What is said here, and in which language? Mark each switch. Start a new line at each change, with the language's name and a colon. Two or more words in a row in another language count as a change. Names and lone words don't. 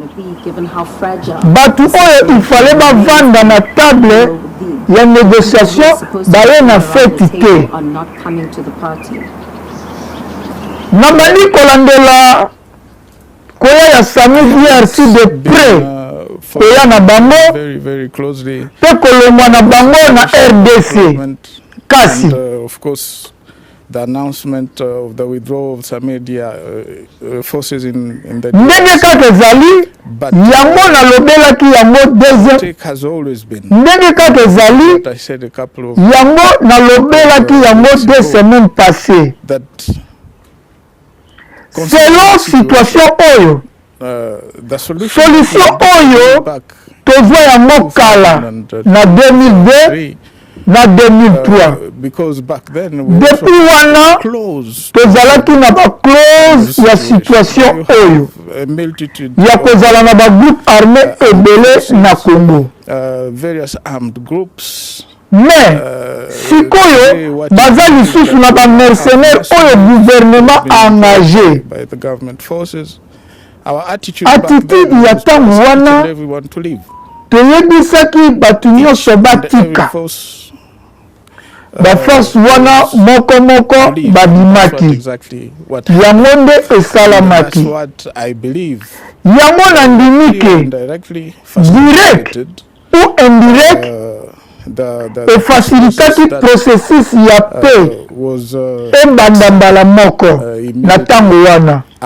Lingala: Batu oyo ifale bavanda na table ya négociation baye na feti te. Na bali kolandela koya ya Sami DRC
French: de près
Lingala: koya na bango pe kolongwa na bango na RDC. Kasi
English: of course the announcement of the withdrawal of some media forces in the
Lingala: ndenge kaka ezali yango nalobelaki yango
English: has always been
Lingala: ndenge kaka ezali
English: I said a couple of
Lingala: yango nalobelaki yango
French: 2 semaines passées
English: that
French: selon situation
Lingala: oyo
English: the
Lingala: solution oyo tozwa yango kala na 2002 na 2003
English: because back then
Lingala: depuis wana tozalaki na baclause ya situation oyo ya kozala na bagroupe armé ebele na Congo,
English: various armed groups.
Lingala: Mais sikoyo baza lisusu na bamercenaire oyo
French: gouvernement engagé.
English: By the government forces. Our attitude
Lingala: ya ntango wana toyebisaki bato nyonso batika baforce wana moko babimaki yango nde esalamaki yango na ndimike
French: direct ou indirect
Lingala: efacilitaki processus ya paix ebanda mbala moko na ntango wana.